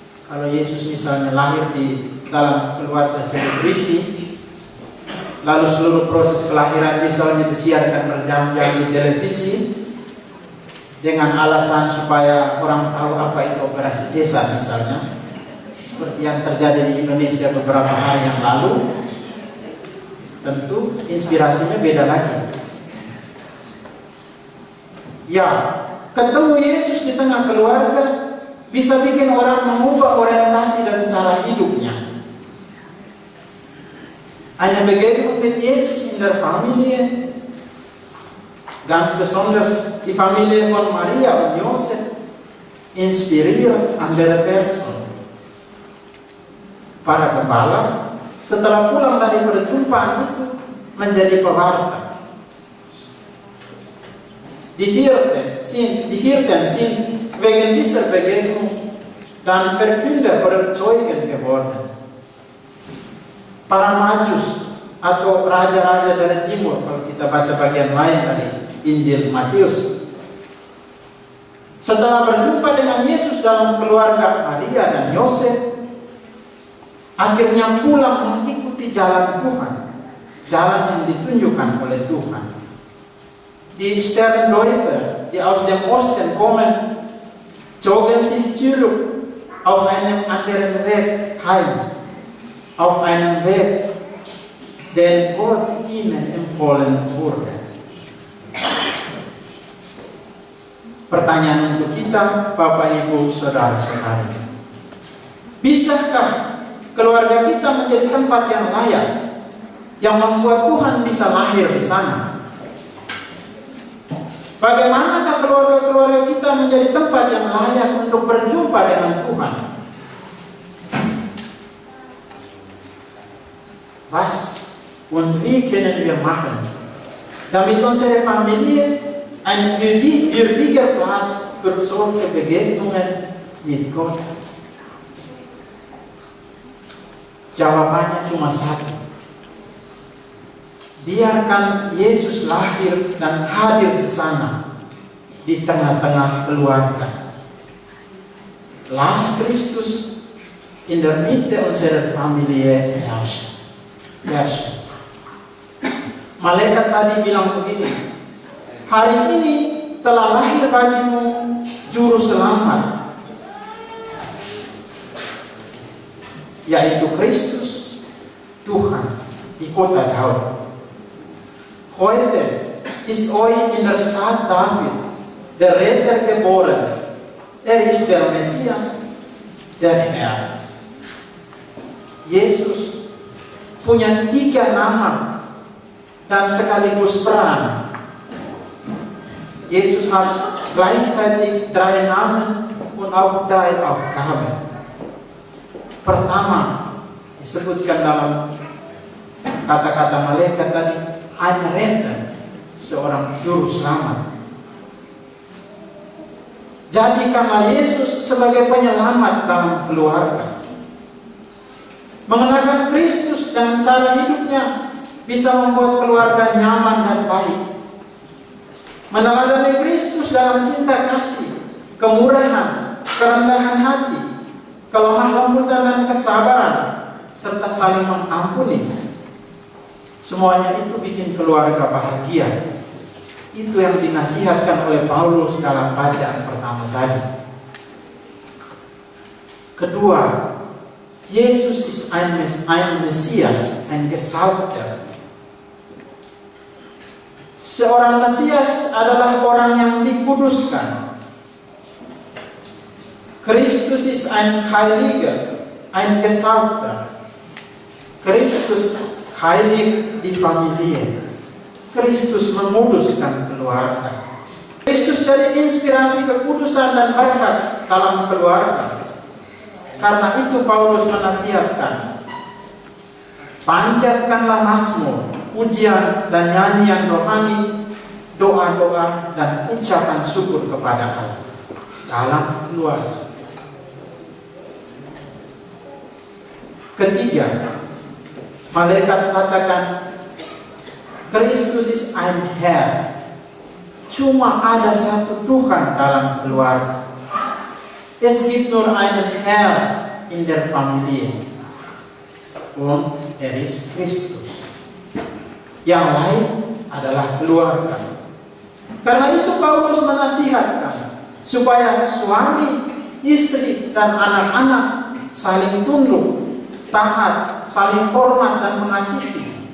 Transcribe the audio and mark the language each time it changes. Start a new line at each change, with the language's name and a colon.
Indonesian: Kalau Yesus misalnya lahir di dalam keluarga selebriti, lalu seluruh proses kelahiran misalnya disiarkan berjam-jam di televisi dengan alasan supaya orang tahu apa itu operasi cesar misalnya, seperti yang terjadi di Indonesia beberapa hari yang lalu, tentu inspirasinya beda lagi. Ya, ketemu Yesus di tengah keluarga bisa bikin orang mengubah orientasi dan cara hidupnya.
German: Eine Begegnung mit Jesus in der Familie, ganz besonders die Familie von Maria und Josef, inspiriert andere Person.
Indonesian: Para gembala setelah pulang dari perjumpaan itu menjadi pewarta.
German: Die Hirten sind wegen dieser Begegnung dann Verkünder oder Zeugen geworden.
Indonesian: Para Majus atau raja-raja dari timur, kalau kita baca bagian lain dari Injil Matius, setelah berjumpa dengan Yesus dalam keluarga Maria dan Yosef, akhirnya pulang mengikuti jalan Tuhan, jalan yang ditunjukkan oleh Tuhan.
German: Die Sterndeuter, die aus dem Osten kommen, zogen sich zurück auf einem anderen Weg heim, auf einem Weg, den Gott ihnen empfohlen wurde.
Indonesian: Pertanyaan untuk kita, Bapak, Ibu, Saudara-saudari, bisakah keluarga kita menjadi tempat yang layak, yang membuat Tuhan bisa lahir di sana? Bagaimanakah keluarga-keluarga kita menjadi tempat yang layak untuk berjumpa dengan Tuhan?
German: Was und wie können wir machen, damit unsere Familie ein würdiger Platz für solche Begegnungen mit Gott?
Indonesian: Jawabannya cuma satu. Biarkan Yesus lahir dan hadir di sana, di tengah-tengah keluarga. Lass Christus in der Mitte unserer Familie herrschen. Malaikat tadi bilang begini, hari ini telah lahir bagimu juru selamat, yaitu Kristus Tuhan di kota Daud.
German: Heute ist euch in der Stadt David der Retter geboren. Ist der Messias, der Herr.
Indonesian: Yesus punya 3 nama dan sekaligus peran.
German: Jesus hat gleichzeitig 3 Namen und auch 3 Aufgaben.
Indonesian: Pertama, disebutkan dalam kata-kata malaikat tadi,
German: ein Retter,
Indonesian: seorang juru selamat. Jadikanlah Yesus sebagai penyelamat dalam keluarga. Mengenakan Kristus dan cara hidupnya bisa membuat keluarga nyaman dan baik. Meneladani Kristus dalam cinta kasih, kemurahan, kerendahan hati, kelemah lembutan dan kesabaran, serta saling mengampuni. Semuanya itu bikin keluarga bahagia. Itu yang dinasihatkan oleh Paulus dalam bacaan pertama tadi.
German: Kedua, Yesus ist ein Messias, ein Gesalbter.
Indonesian: Seorang Mesias adalah orang yang dikuduskan.
German: Kristus ist ein Heiliger, ein Gesalbter. Kristus heiligt die Familie.
Indonesian: Kristus menguduskan keluarga. Kristus jadi inspirasi kekudusan dan berkat dalam keluarga. Karena itu Paulus menasihatkan, panjatkanlah mazmur, pujian dan nyanyian rohani, doa-doa dan ucapan syukur kepada Allah dalam keluarga. Ketiga, malaikat katakan, Kristus
German: ist ein Herr.
Indonesian: Cuma ada satu Tuhan dalam keluarga.
German: Es gibt nur einen Herr in der Familie. Und ist Kristus.
Indonesian: Yang lain adalah keluarga. Karena itu Paulus menasihatkan supaya suami, istri, dan anak-anak saling tunduk, taat, saling hormat dan mengasihi.